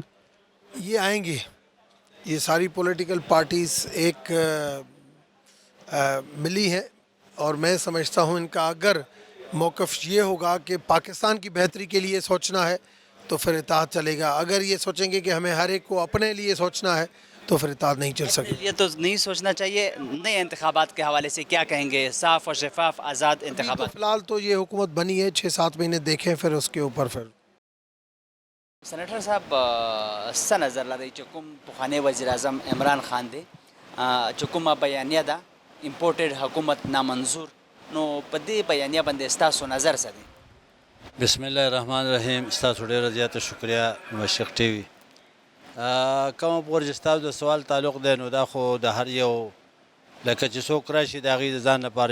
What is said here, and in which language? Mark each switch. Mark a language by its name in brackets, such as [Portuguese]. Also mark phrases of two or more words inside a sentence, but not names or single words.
[Urdu] یہ آئیں گے یہ ساری پولیٹیکل پارٹیز ایک ملی ہیں اور میں سمجھتا ہوں ان کا اگر موقف یہ ہوگا کہ پاکستان کی بہتری کے لیے سوچنا ہے تو پھر اتحاد چلے گا اگر یہ سوچیں گے کہ ہمیں ہر ایک کو اپنے لیے سوچنا ہے تو پھر اتحاد نہیں چل سکے یہ تو نہیں سوچنا چاہیے نئے انتخابات کے حوالے سے کیا کہیں گے صاف اور شفاف آزاد انتخابات فی الحال تو یہ حکومت بنی ہے 6-7 مہینے دیکھیں پھر اس کے اوپر پھر [Pashto] سینیٹر صاحب څه نظر لرئ چې کوم پخوانی وزیر اعظم عمران خان دی چې کومه بیانیه ده امپورټډ حکومت نامنظور نو په دې بیانیه باندې ستاسو نظر څه دی [Arabic] بسم الله الرحمن الرحیم [Pashto] ستاسو ډېره زیاته شکریه مشرق ټي وي کومه پورې چې ستاسو د سوال تعلق دی نو دا خو د هر یو لکه چې څوک راشي د هغې د ځان لپاره